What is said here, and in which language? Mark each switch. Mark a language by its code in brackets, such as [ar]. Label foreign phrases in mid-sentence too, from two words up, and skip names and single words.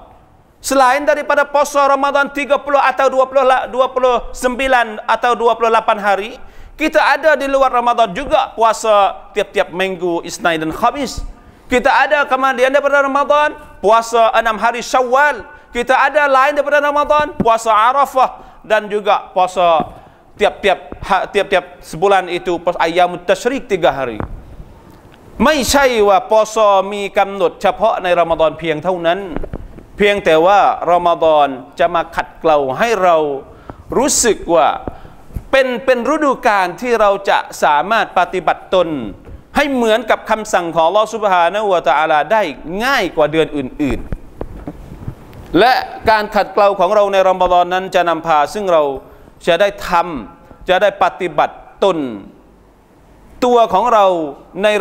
[ms] Selain daripada puasa Ramadan 30 atau 29 atau 28 hari, kita ada di luar Ramadan juga puasa tiap-tiap minggu Isnin dan Khamis. Kita ada kemudian daripada Ramadan puasa 6 hari Syawal. Kita ada lain daripada Ramadan puasa Arafah dan juga puasa tiap-tiap sebulan itu puasa Ayyamut Tasyrik 3 hari. [th] ไม่ใช่ว่าปศมีกำหนดเฉพาะในรอมฎอนเพียงเท่านั้นเพียงแต่ว่ารอมฎ อนจะมาขัดเกลาให้เรารู้สึกว่าเป็นฤดูกาลที่เราจะสามารถปฏิบัติตนให้เหมือนกับคำสั่งของอัลเลาะห์ซุบฮานะฮูวะตะอาลาได้ง่ายกว่าเดือนอื่นๆและการขัดเกลาของเราในรอมฎอนนั้นจะนำพาซึ่งเราจะได้ทำจะได้ปฏิบัติตนตัวของเราในร